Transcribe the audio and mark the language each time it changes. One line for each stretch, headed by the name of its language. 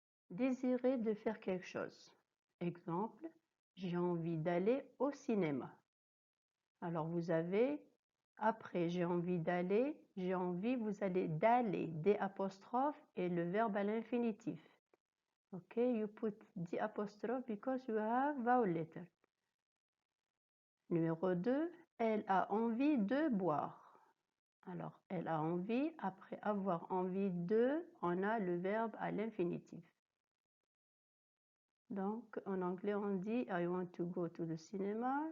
French: Désirer de faire quelque chose. Exemple, j'ai envie d'aller au cinéma. Alors vous avez, après j'ai envie d'aller, j'ai envie, vous allez d'aller, des apostrophes et le verbe à l'infinitif.
English: Ok, you put the apostrophe because you have vowel letter.
French: Numéro 2, elle a envie de boire. Alors, elle a envie, après avoir envie de, on a le verbe à l'infinitif. Donc, en anglais, on dit
English: I want to go to the cinema.